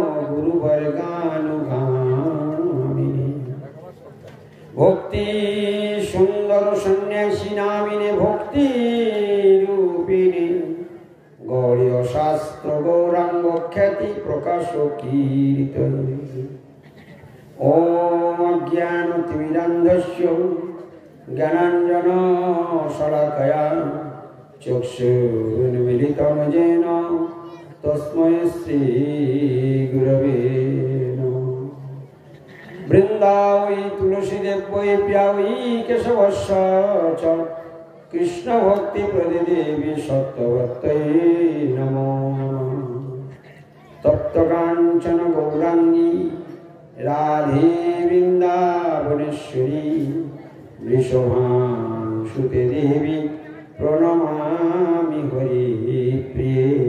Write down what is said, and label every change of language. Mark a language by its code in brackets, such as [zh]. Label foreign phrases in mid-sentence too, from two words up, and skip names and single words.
[sa] গুরুবর্গানুগামিনে ভক্তি সুন্দর সন্ন্যাসী নামিনে ভক্তি রূপিণী গৌরীয় শাস্ত্র গৌরাঙ্গ খ্যাতি প্রকাশ কীর্তনে ওম অজ্ঞানতিমিরান্ধস্য জ্ঞানাঞ্জন শলাকয়া চক্ষুর্মিলিতং येन তস্मै শ্রী গুরবে নমঃ। বৃন্দাবৈ তুলসীদেবৈ প্রিয়াৈ কেশবস্য চ কৃষ্ণ ভক্তি প্রদে দেবী সত্যবত্যৈ নমো নমঃ। তপ্ত কাঞ্চন গৌরাঙ্গী রাধে বৃন্দাবনেশ্বরী বৃষভানুসুতে দেবী প্রণমামি হরি প্রিয়ে।